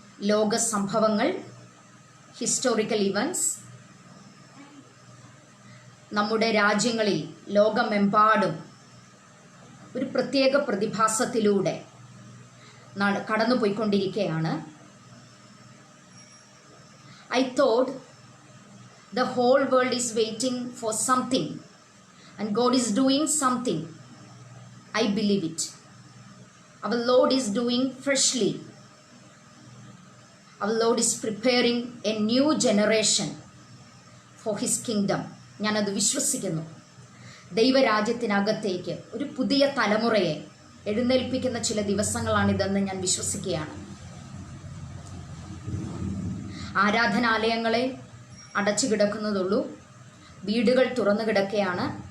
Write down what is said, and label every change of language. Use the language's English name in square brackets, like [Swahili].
[Malayalam] ലോക സംഭവങ്ങൾ, historical events, നമ്മുടെ രാജ്യങ്ങളിൽ ലോകമെമ്പാടും ഒരു പ്രത്യേക പ്രതിഭാസത്തിലൂടെ കടന്നുപോയിക്കൊണ്ടിരിക്കുകയാണ്. [English] I thought the whole world is waiting for something and God is doing something. I believe it. Our Lord is doing freshly. Our Lord is preparing a new generation for His kingdom. [Malayalam] ഞാനത് വിശ്വസിക്കുന്നു. ദൈവരാജ്യത്തിനകത്തേക്ക് ഒരു പുതിയ തലമുറയെ എഴുന്നേൽപ്പിക്കുന്ന ചില ദിവസങ്ങളാണിതെന്ന് ഞാൻ വിശ്വസിക്കുകയാണ്. ആരാധനാലയങ്ങളെ അടച്ചു കിടക്കുന്നതുള്ളൂ, വീടുകൾ തുറന്നു കിടക്കുകയാണ്.